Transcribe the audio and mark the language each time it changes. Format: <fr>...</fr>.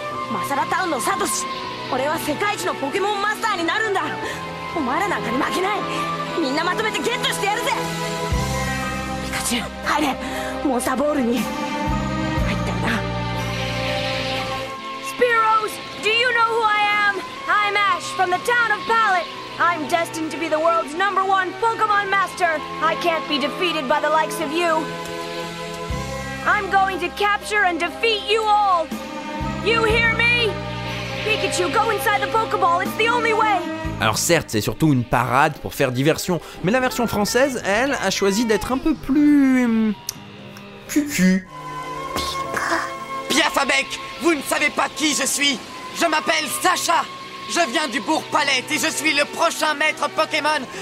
<ja>マサラタウンのサトシ、俺は世界一のポケモンマスターになるんだ。お前らなんかに負けない。みんなまとめてゲットしてやるぜ。ピカチュウ、入れ。モンスターボールに入ったよな。</ja> <en>Spearows, do you know who I am? I'm Ash from the town of Pallet. I'm destined to be the world's #1 Pokemon master. I can't be defeated by the likes of you. I'm going to capture and defeat you all. You hear me? Pikachu, go inside the Pokeball, it's the only way!</en> <fr>Alors certes, c'est surtout une parade pour faire diversion, mais la version française, elle, a choisi d'être un peu plus... cucu. Piafabec, vous ne savez pas qui je suis. Je m'appelle Sacha. Je viens du Bourg-Palette et je suis le prochain maître Pokémon.</fr>